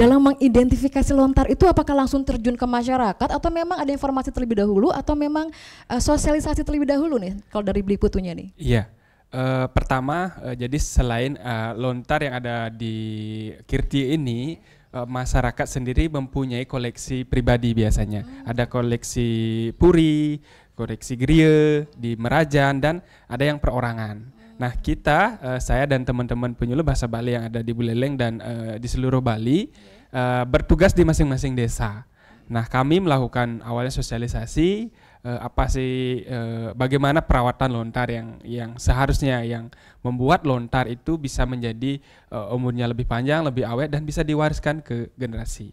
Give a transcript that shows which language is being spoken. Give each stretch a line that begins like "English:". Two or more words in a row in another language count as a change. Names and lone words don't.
Indonesian: Dalam mengidentifikasi lontar itu apakah langsung terjun ke masyarakat atau memang ada informasi terlebih dahulu atau memang sosialisasi terlebih dahulu nih kalau dari Bliputunya nih? Iya. Pertama, jadi selain lontar yang ada di Kirtia ini, masyarakat sendiri mempunyai koleksi pribadi biasanya. Ada koleksi puri, koleksi geria di Merajan, dan ada yang perorangan. Nah, kita, saya dan teman-teman penyuluh bahasa Bali yang ada di Buleleng dan di seluruh Bali bertugas di masing-masing desa. Nah, kami melakukan awalnya sosialisasi bagaimana perawatan lontar yang seharusnya yang membuat lontar itu bisa menjadi umurnya lebih panjang, lebih awet dan bisa diwariskan ke generasi.